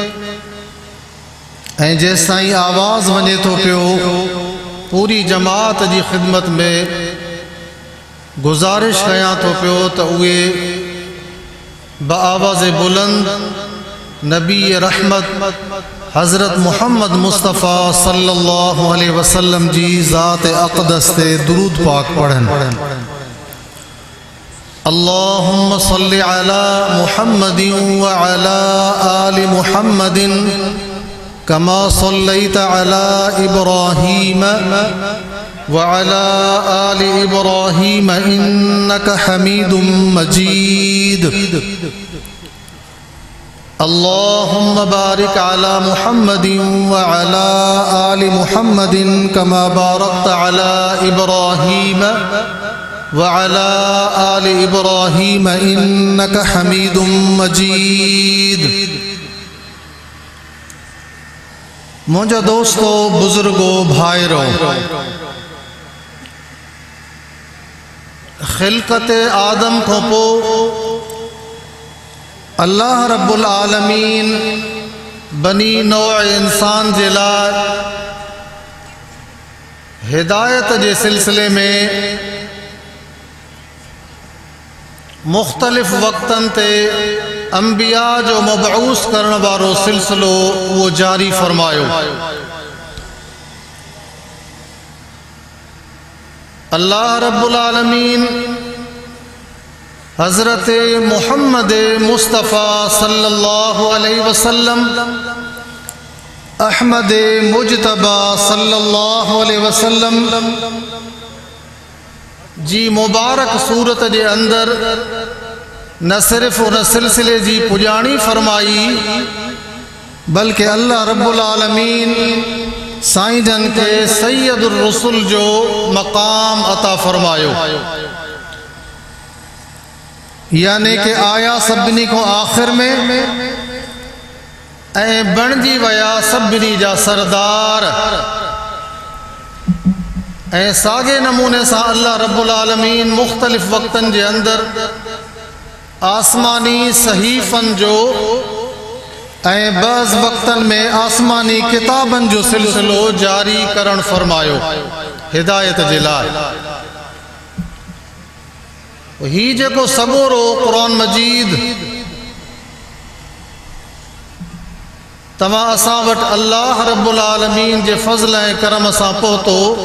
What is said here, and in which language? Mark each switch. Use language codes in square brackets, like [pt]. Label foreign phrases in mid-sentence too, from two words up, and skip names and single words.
[sd] ऐं जेसि ताईं आवाज़ वञे थो पियो पूरी जमात जी ख़िदमत में गुज़ारिश कयां थो पियो त उहे बआवाज़ बुलंद नबी रहमत हज़रत मुहम्मद मुस्तफ़ा [ar] صلى الله عليه وسلم [sd] जी ज़ात अक़दस ते दुरूद पाक पढ़नि। [ar] اللهم صل على محمد وعلى آل محمد كما صليت على إبراهيم وعلى آل إبراهيم إنك حميد مجيد. اللهم بارك على محمد وعلى آل محمد كما باركت على إبراهيم وعلى آل إبراهيم إنك حميد مجيد. [sd] मुझा दोस्तों बुजुर्गो भाइरो, खिलकत आदम को पो अल्लाह रब्बुल आलमीन बनी नौ इंसान जे लाइ हिदायत जे सिलसिले में मुख्तलिफ वक्तन ते अंबिया जो मबऊस करण वारो सिलसिलो वो जारी फरमायो। अल्लाह रब्बुल आलमीन हज़रत मुहम्मद मुस्तफ़ा [ar] صلى الله عليه وسلم [sd] अहमद मुजतबा [ar] صلى الله عليه وسلم [sd] जी मुबारक सूरत के अंदर न सिर्फ उन सिलसिले जी पुजाणी फरमाई बल्कि अल्लाह रब्बुल आलमीन साईं जन के [ar] سيد الرسول [sd] जो मकाम अता फरमायो, यानी कि आया सभिनी को आखिर में ऐं बणजी वया सभिनी जा सरदार। ऐं सागे नमूने से अल्लाह रब्बुल आलमीन मुख्तलिफ वक्तन के अंदर आसमानी सहीफ़न जो ऐं बज़ वक्तन में आसमानी किताबन जो सिलसिलो जारी करण फरमायो हिदायत जे लाइ। ही जेको सबोरो कुरान मजीद तमा असां वटि अल्लाह रब्बुल आलमीन जे फज़ल ऐं करम सां पहुतो,